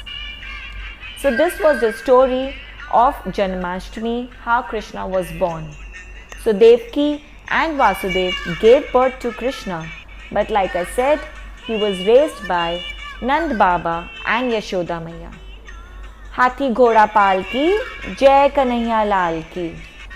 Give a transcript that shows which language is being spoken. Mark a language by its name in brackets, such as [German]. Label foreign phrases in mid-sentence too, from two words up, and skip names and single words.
[English] So this was the story of Janmashtami, how Krishna was born. So Devki and Vasudev gave birth to Krishna, but like I said, he was raised by Nand Baba and Yashoda Maiya. [Hindi] हाथी घोड़ा पाल की, जय कन्हैया लाल की।